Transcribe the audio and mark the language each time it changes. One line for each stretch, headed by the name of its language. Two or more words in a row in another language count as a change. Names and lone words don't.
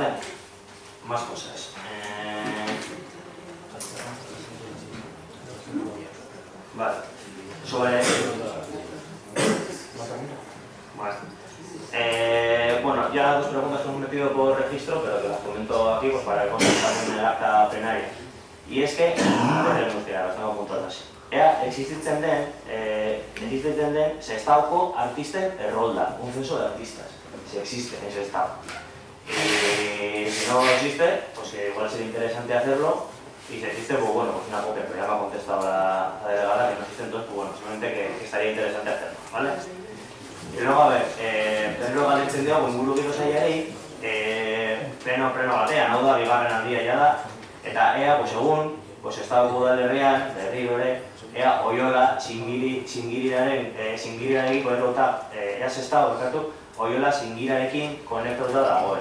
Spanish: Más cosas. Vale. Sobre... bueno, ya 2 preguntas que hemos metido por registro, pero que las comento aquí pues, para contestar en el acta plenaria. Y es que, las tengo apuntadas.
Basque: Existitzen den sestaoko artisten errolda,
Spanish: un censo de artistas, si existe en ese estado. Y si no existe, pues igual sería interesante hacerlo, y si existe, pues bueno, pues una copia, pero ya me ha contestado la delegada que no existe, entonces pues bueno, simplemente que estaría interesante hacerlo, ¿vale? Y luego, a ver,
Basque: berriro galdetzen diogu ingurugiro sailari, pleno batean, hau da, bigarren aldia ja da, eta ea, pues egun, pues estado udalerrian, berriro ere, ea Oiola zingirarekin konektatuta, ea sestao bekatu, Oiola zingirarekin konektatuta dagoen.